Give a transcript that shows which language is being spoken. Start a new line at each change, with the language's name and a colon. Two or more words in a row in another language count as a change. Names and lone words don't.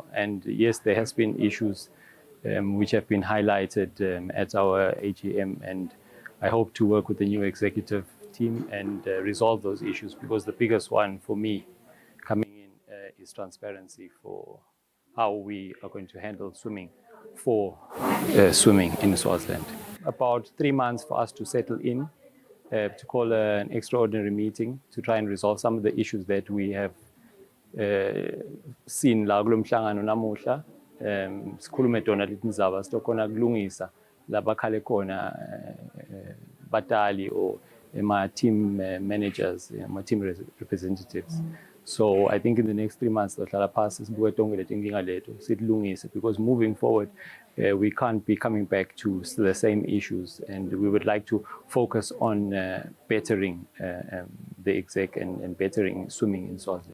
English: And yes, there has been issues which have been highlighted at our AGM, and I hope to work with the new executive team and resolve those issues, because the biggest one for me coming in is transparency for how we are going to handle swimming in Swaziland. About 3 months for us to settle in, to call an extraordinary meeting to try and resolve some of the issues that we have seen
Swati: la kulo mhlangano namuhla. Sikhulume tona leti ndzaba sitokhona kulungisa labakhale khona batali
English: or my team managers, my team representatives. So I think in the next 3 months, because moving forward, we can't be coming back to the same issues, and we would like to focus on bettering the exec and bettering swimming in Swaziland.